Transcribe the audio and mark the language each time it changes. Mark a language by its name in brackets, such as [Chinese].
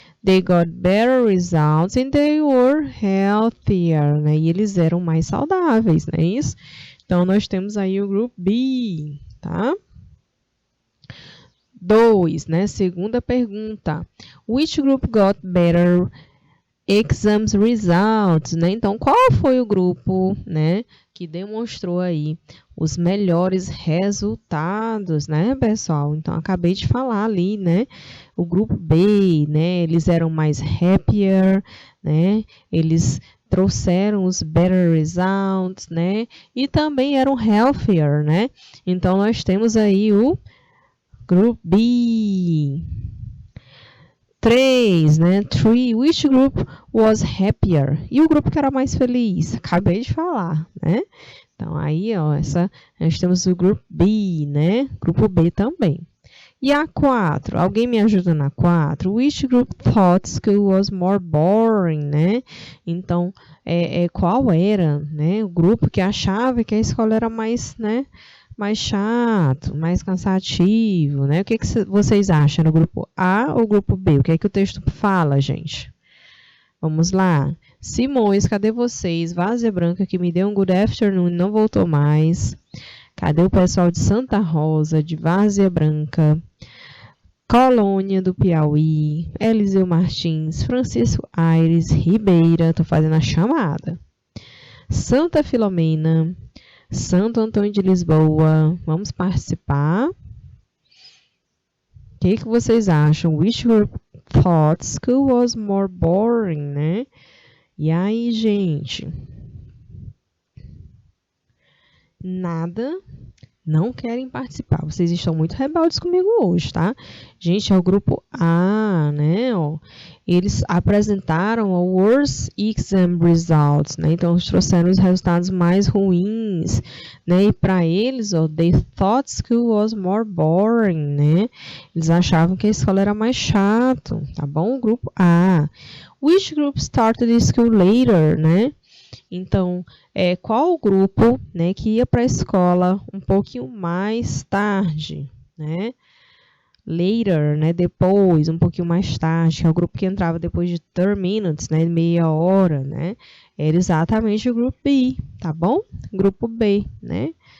[English] They got better results and they were healthier, né? [Portuguese] E eles eram mais saudáveis, não é isso? Então, nós temos aí o grupo B, tá? 2, né? Segunda pergunta. [English] Which group got better exams results, né? [Portuguese] Então, qual foi o grupo, né, que demonstrou aí os melhores resultados, né, pessoal? Então, acabei de falar ali, né, o grupo B, né, eles eram mais happier, né, eles trouxeram os better results, né, e também eram healthier, né? Então, nós temos aí o grupo B. 3, né? [English] 3, which group was happier? [Portuguese] E o grupo que era mais feliz? Acabei de falar, né? Então, aí, ó, nós temos o grupo B, né? Grupo B também. E a 4, alguém me ajuda na 4? [English] Which group thought school was more boring, né? [Portuguese] Então, qual era, né, o grupo que achava que a escola era mais, né, mais chato, mais cansativo, né? O que vocês acham no grupo A ou grupo B? O que é que o texto fala, gente? Vamos lá. Simões, cadê vocês? Várzea Branca, que me deu um [English] good afternoon [Portuguese] e não voltou mais. Cadê o pessoal de Santa Rosa, de Várzea Branca? Colônia do Piauí, Eliseu Martins, Francisco Aires, Ribeira, estou fazendo a chamada. Santa Filomena, Santo Antônio de Lisboa, vamos participar? O que vocês acham? [English] Which group thought school was more boring, né? [Portuguese] E aí, gente? Nada, não querem participar. Vocês estão muito rebeldes comigo hoje, tá? Gente, é o grupo A, né? Ó, eles apresentaram o [English] worst exam results, [Portuguese] né? Então, eles trouxeram os resultados mais ruins, né? E para eles, ó, [English] they thought school was more boring, [Portuguese] né? Eles achavam que a escola era mais chato, tá bom? O grupo A. [English] Which group started school later, né? [Portuguese] Então, qual o grupo, né, que ia para a escola um pouquinho mais tarde, né? Later, né, depois, um pouquinho mais tarde, que é o grupo que entrava depois de 30 minutes, né, meia hora, né? Era exatamente o grupo B, tá bom? Grupo B, né?